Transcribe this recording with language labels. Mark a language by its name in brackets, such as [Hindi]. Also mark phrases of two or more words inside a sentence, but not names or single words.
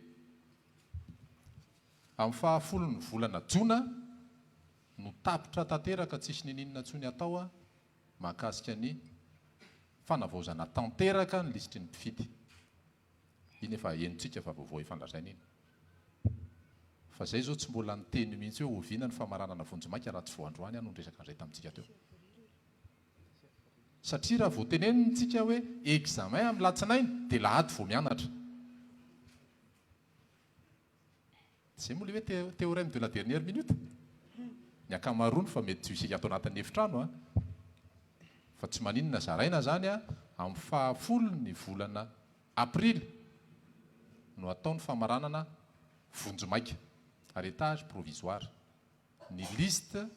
[Malagasy] amin'ny fahafolony volana jona no tapitra tanteraka tsisy nininona tsony atao a mahakasika ny fanavaozana tanteraka ny lisitry ny mpifidy iny efa enontsika fa vaovao ifandrasaina iny fa zay zao tsy mbola nyteny mihitsy hoe ovina ny famaranana vonjimaika raha tsy voandroany ano nresaka an'izay tamintsika teo satria raha voatenenitsika hoe examen amin'ny latsinainy dia lahady vao mianatra zay moa le hoe [French] théorème de la dernière minute [Malagasy] ny akamaroany fa mety tsy isika ato anatin'ny efitrano a fa tsy maninona zaraina zany a amin'ny fahafolony volana aprily no ataony famaranana vonjimaika [French] arrêtage provisoire [Malagasy] ny liste